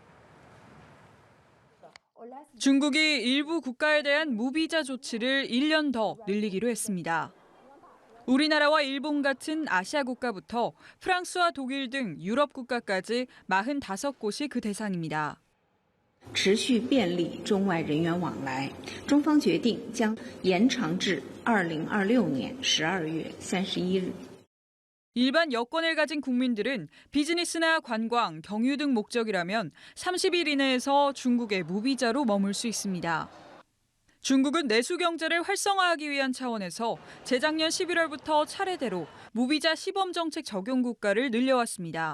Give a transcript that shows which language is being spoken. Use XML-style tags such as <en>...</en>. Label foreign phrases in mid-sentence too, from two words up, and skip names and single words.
<ko>중국이 일부 국가에 대한 무비자 조치를 1년 더 늘리기로 했습니다. 우리나라와 일본 같은 아시아 국가부터 프랑스와 독일 등 유럽 국가까지 45곳이 그 대상입니다.</ko> <zh>持续便利中外人员往来，中方决定将延长至2026年12月31日。</zh> <ko>일반 여권을 가진 국민들은 비즈니스나 관광, 경유 등 목적이라면 30일 이내에서 중국의 무비자로 머물 수 있습니다. 중국은 내수 경제를 활성화하기 위한 차원에서 재작년 11월부터 차례대로 무비자 시범 정책 적용 국가를 늘려왔습니다.</ko>